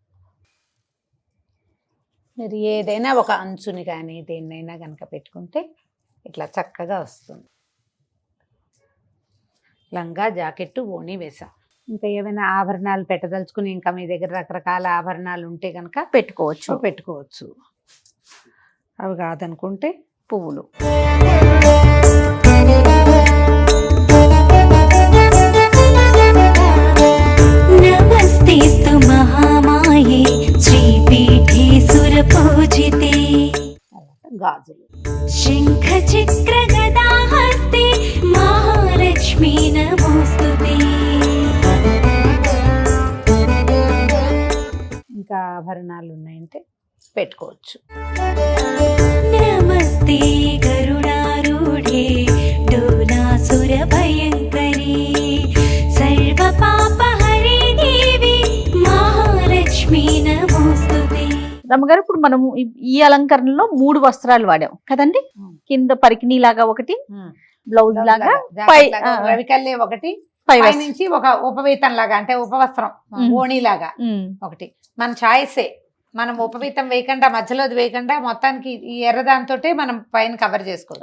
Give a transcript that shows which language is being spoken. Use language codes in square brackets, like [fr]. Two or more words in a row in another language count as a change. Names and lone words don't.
[te] మీరు ఏదైనా ఒక అంచుని కానీ దేన్నైనా కనుక పెట్టుకుంటే ఇట్లా చక్కగా వస్తుంది. లంగా జాకెట్టు ఓణి వేసాం. ఇంకా ఏమైనా ఆభరణాలు పెట్టదలుచుకుని ఇంకా మీ దగ్గర రకరకాల ఆభరణాలు ఉంటే కనుక పెట్టుకోవచ్చు. అవి కాదనుకుంటే పువ్వులు. [sa] नमस्तेस्तु महामाये श्रीपीठे सुरपूजिते [te] గాజులు. [sa] शङ्खचक्रगदाहस्ते महालक्ष्मी नमोस्तुते [te] ఇంకా ఆభరణాలు ఉన్నాయంటే పెట్టుకోవచ్చు. [sa] नमस्ते गरुडारूढे डोलासुरभयङ्करी सर्वपापहरे देवी महालक्ष्मी नमोस्तुते [te] రమ్మగారు ఇప్పుడు మనము ఈ అలంకరణలో 3 వస్త్రాలు వాడాం కదండి. కింద పరికిణీ లాగా ఒకటి, బ్లౌజ్ లాగా, జాకెట్ లాగా, ఆ. రవికల్లే ఒకటి, పై పై నుంచి ఒక ఉపవీతం లాగా అంటే ఉపవస్త్రం ఓణి లాగా ఒకటి. మన చాయిసే, మనం ఉపవీతం వేయకుండా మధ్యలోది వేయకుండా మొత్తానికి ఈ ఎర్రదాంతోటే మనం పైన కవర్ చేసుకోవచ్చు.